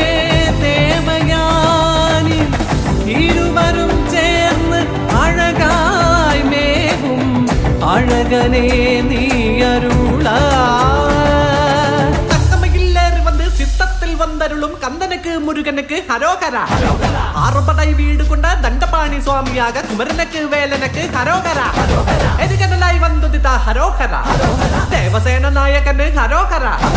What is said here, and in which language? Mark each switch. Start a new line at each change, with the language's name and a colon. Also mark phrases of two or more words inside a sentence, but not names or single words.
Malayalam: ദേവയാനി ഇരുവരും ചേർന്ന് അഴകായി മേവും അഴകനെ നീ അരുളാ.
Tamil: சித்தத்தில் வந்தருளும் கந்தனுக்கு முருகனுக்கு ஹரோகரா. ஆறுபடை வீடு கொண்ட தண்டபாணி சுவாமியாக குமரனுக்கு வேலனுக்கு ஹரோகரா. எதுகடலாய் வந்துதிதா ஹரோகரா. தேவசேன நாயகனு ஹரோகரா.